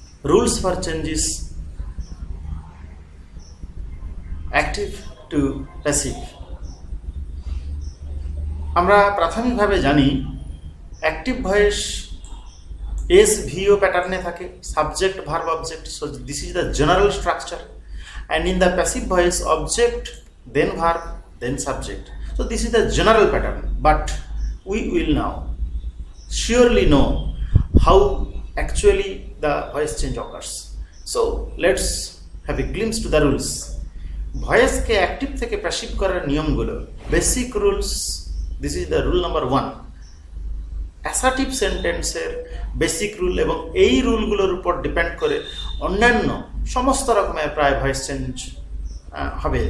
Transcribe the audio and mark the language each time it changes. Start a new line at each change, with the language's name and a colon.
English: Rules for changes active to passive.
Bangla: আমরা প্রাথমিকভাবে জানি অ্যাক্টিভ ভয়েস SVO প্যাটার্নে থাকে, subject verb object.
English: So this is the general structure. And in the passive voice object, then verb, then subject. So this is the general pattern, but we will now surely know how actually the voice change occurs. So let's have a glimpse to the rules.
Bangla: ভয়েসকে active থেকে passive করার নিয়মগুলো, basic rules.
English: This is the rule number 1, assertive সেন্টেন্সের basic rule.
Bangla: এবং এই রুলগুলোর উপর depend করে অন্যান্য সমস্ত রকমের প্রায় ভয়েস চেঞ্জ হবে।